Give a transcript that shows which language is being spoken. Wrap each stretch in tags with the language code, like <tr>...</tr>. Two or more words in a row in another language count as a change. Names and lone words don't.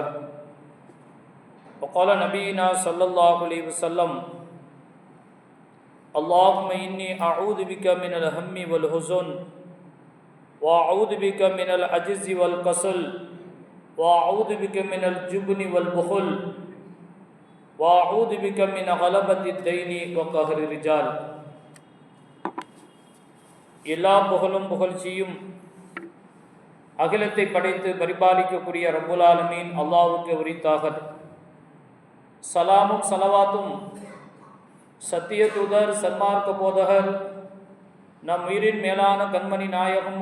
<ar>وقال نبينا صلى الله عليه وسلم اللهم إني أعوذ بك من الهم والحزن وأعوذ بك من العجز والكسل وأعوذ بك من الجبن والبخل وأعوذ بك من غلبة الدين وقهر الرجال.</ar> <ta>எல்லா புகழும் புகழ்ச்சியும் அகிலத்தை படைத்து பரிபாலிக்கக்கூடிய</ta> <ar>رب العالمين</ar> <ta>அல்லாஹ்வுக்கு உரித்தாக. சலாமும் சலவாத்தும் சத்திய தூதர் சன்மார்க்க போதகர் நம் உயிரின் மேலான கண்மணி நாயகம்</ta>